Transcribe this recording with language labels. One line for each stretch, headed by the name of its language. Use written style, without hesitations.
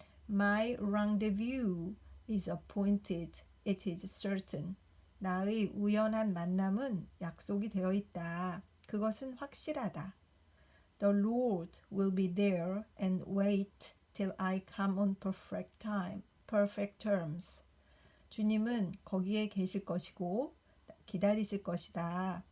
English: My rendezvous is appointed, it is certain.
Korean: 나의 우연한 만남은 약속이 되어 있다. 그것은 확실하다.
English: The Lord will be there and wait till I come on perfect terms.
Korean: 주님은 거기에 계실 것이고 기다리실 것이다.